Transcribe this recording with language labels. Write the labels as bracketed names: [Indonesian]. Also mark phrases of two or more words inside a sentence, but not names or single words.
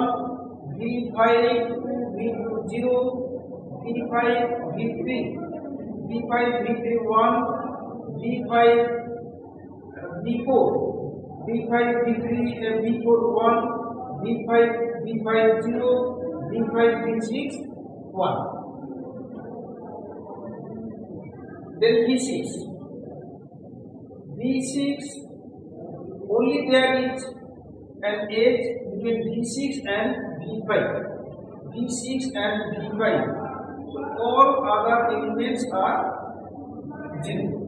[English] V5 to V2 0. V5 V3 1. V5 V4 V3 V4 1. V5 0. V5 V6 1. Then V6 only there is an edge between V6 and V5. So all other elements are 0.